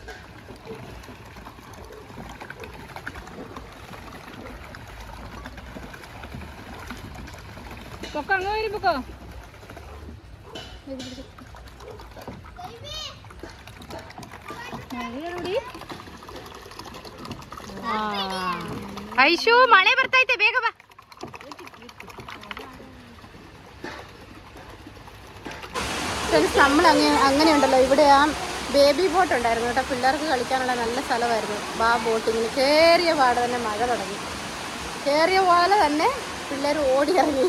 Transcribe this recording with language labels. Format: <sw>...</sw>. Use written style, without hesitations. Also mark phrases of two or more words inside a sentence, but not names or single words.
<ml>പൊക്കോ, അങ്ങ് വരും പൊക്കോ.</ml> <kn>ഐശു മഴ ಬರ್ತಾಯ್ತೆ, ಬೇಗ ಬಾ.</kn> <ml>നമ്മൾ അങ്ങനെ ഉണ്ടല്ലോ. ഇവിടെ ആ ബേബി ബോട്ട് ഉണ്ടായിരുന്നു കേട്ടോ. പിള്ളേർക്ക് കളിക്കാനുള്ള നല്ല സ്ഥലമായിരുന്നു. ആ ബോട്ടിങ്ങിന് കയറിയ പാടെ തന്നെ മഴ തുടങ്ങി. കയറിയ പോലെ തന്നെ പിള്ളേർ ഓടി ഇറങ്ങി.</ml>